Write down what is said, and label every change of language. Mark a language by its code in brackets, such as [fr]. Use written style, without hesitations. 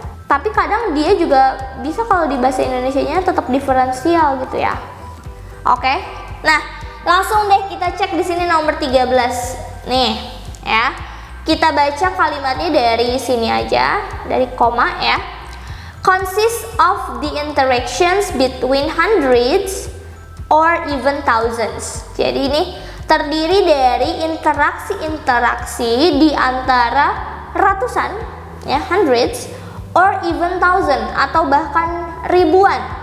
[id] Tapi kadang dia juga bisa kalau di bahasa Indonesianya tetap diferensial gitu ya. Oke. Nah, langsung deh kita cek di sini nomor 13. Nih, ya. Kita baca kalimatnya dari sini aja, dari koma ya. [en] Consists of the interactions between hundreds or even thousands. [id] Jadi ini terdiri dari interaksi-interaksi di antara ratusan ya, hundreds, [en] or even thousand, [id] atau bahkan ribuan.